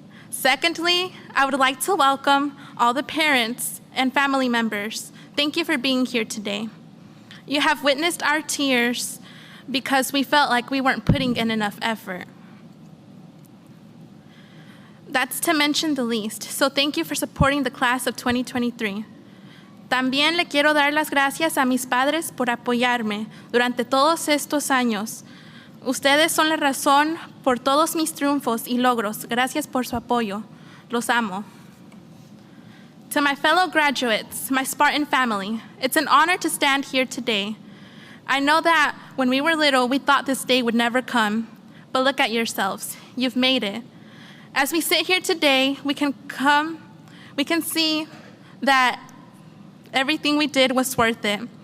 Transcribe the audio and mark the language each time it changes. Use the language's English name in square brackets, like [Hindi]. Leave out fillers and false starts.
[English] Secondly, I would like to welcome all the parents and family members. Thank you for being here today. You have witnessed our tears because we felt like we weren't putting in enough effort. That's to mention the least, so thank you for supporting the class of 2023. [Spanish] También le quiero dar las gracias a mis padres por apoyarme durante todos estos años. Ustedes son la razón por todos mis triunfos y logros. Gracias por su apoyo. Los amo. [English] To my fellow graduates, my Spartan family, it's an honor to stand here today. I know that when we were little, we thought this day would never come, but look at yourselves. You've made it. As we sit here today, we can see that everything we did was worth it.